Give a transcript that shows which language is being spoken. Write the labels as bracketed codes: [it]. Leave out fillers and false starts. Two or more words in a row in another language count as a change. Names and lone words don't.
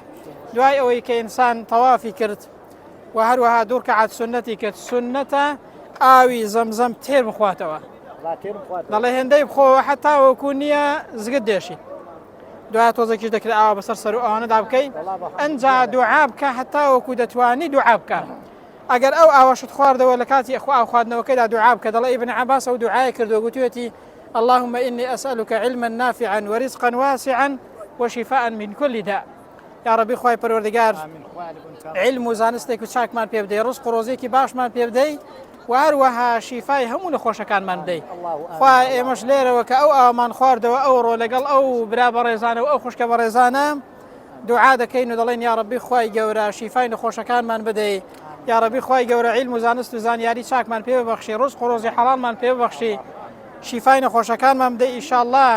[ckb] دوای ئەوەی کە ئینسان تەوافی کرد و هەروەها دوو ڕکعات سنەتی کرد، سنەتە ئاوی زەمزەم تێر بخواتەوە، دەڵێ هێندەی بخۆوە حتا وەکو نییە زگت دێشی. دوای تۆزێکیش دەکرێت ئاوا بەسەر سەر و ئەوانەدا بکەی، ئەنجا دوعا بکە حتا وەکو دەتوانی دوعا بکە. ئەگەر ئەو ئاوەشت خواردەوە لە کاتی ئەو خواردنەوەکەیدا دوعا بکە. دەڵێ ئیبن عەباس ئەو دوعای کردو گوتوێتی [ar] اللهم إني أسألك علما نافعا ورزقا واسعا وشفاء من كل داء. [ckb] یا ربی خوای پەروەردگار علم و زانستێک و چاکمان پێ بدەی، ڕزق و ڕۆزێکی باشمان پێ بدەی و هەروەها شیفای هەموو نەخۆشەکانمان بدەی. خوای ئێمەش لێرەوە کە ئەو ئاوامان خواردەوە ئەوڕۆ لەگەڵ ئەو برا بەڕێزانە و ئەو خوشکە بەڕێزانە دوعا دەکەین و دەڵێن یا ربی خوای گەورە شیفای نەخۆشەکانمان بدەی، یا ربی خوای گەورە علم و زانست و زانیاری چاکمان پێ ببەخشی، ڕزق و ڕۆزی حەڵالمان پێ ببەخشی، شیفای نەخۆشەکانمان بدەی ئینشاءالله.